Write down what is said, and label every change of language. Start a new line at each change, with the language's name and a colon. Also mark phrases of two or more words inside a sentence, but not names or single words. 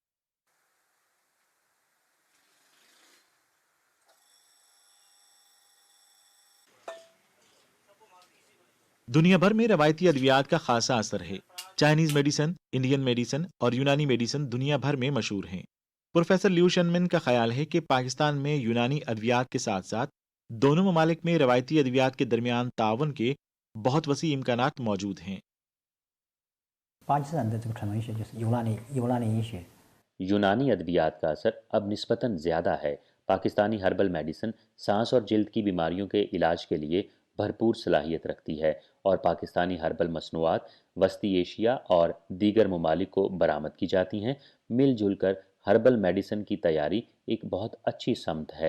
Urdu: دنیا بھر میں روایتی ادویات کا خاصا اثر ہے.
English: Chinese medicine, Indian medicine
Urdu: اور
English: Unani medicine
Urdu: دنیا بھر میں مشہور ہیں. پروفیسر لیو شنمن کا خیال ہے کہ پاکستان میں یونانی ادویات کے ساتھ ساتھ دونوں ممالک میں روایتی ادویات کے درمیان تعاون کے بہت وسیع امکانات موجود ہیں.
Chinese: 巴基斯坦的这个传统医学就是尤拉尼医学。
Urdu: یونانی ادویات کا اثر اب نسبتاً زیادہ ہے. پاکستانی
English: herbal medicine
Urdu: سانس اور جلد کی بیماریوں کے علاج کے لیے بھرپور صلاحیت رکھتی ہے اور پاکستانی ہربل مصنوعات وسطی ایشیا اور دیگر ممالک کو برآمد کی جاتی ہیں. مل جل کر
English: herbal medicine
Urdu: کی تیاری ایک بہت اچھی سمت ہے.